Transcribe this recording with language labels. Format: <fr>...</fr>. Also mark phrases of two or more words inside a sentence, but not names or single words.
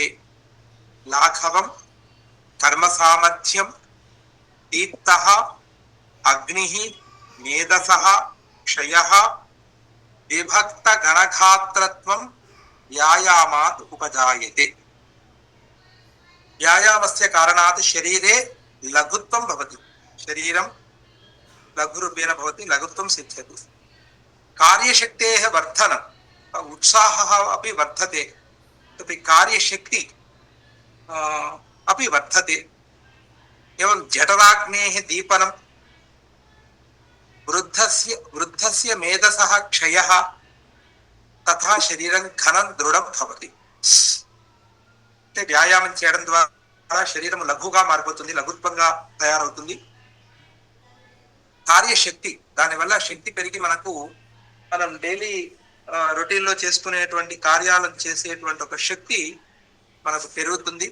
<sa>లాఘవం కర్మ సామర్థ్యం దీప్తః అగ్నిః మేధసః క్షయః విభక్త గణఘాత్రత్వం వ్యాయామాత్ ఉపజాయతే. వ్యాయామస్య కారణాత్ శరీరే లఘుత్వం భవతి. శరీరం లఘురూపేణ భవతి, లఘుత్వం సిద్ధ్యతి. కార్యశక్తేః వర్ధనం, उत्साहः अपि वर्धते, तपि कार्यशक्ति अपि वर्धते. एवं जठराग्नेः दीपनं, वृद्धस्य मेधसः क्षयः, तथा शरीरं घनं दृढं भवति.</sa> <te>అంటే వ్యాయామం చేయడం ద్వారా శరీరం లఘుగా మారిపోతుంది, లఘుత్వంగా తయారవుతుంది. కార్యశక్తి, దానివల్ల శక్తి పెరిగి మనకు మనం</te> <en>daily routine</en> <te>లో చేసుకునేటువంటి కార్యాలను చేసేటువంటి ఒక శక్తి మనకు పెరుగుతుంది.</te>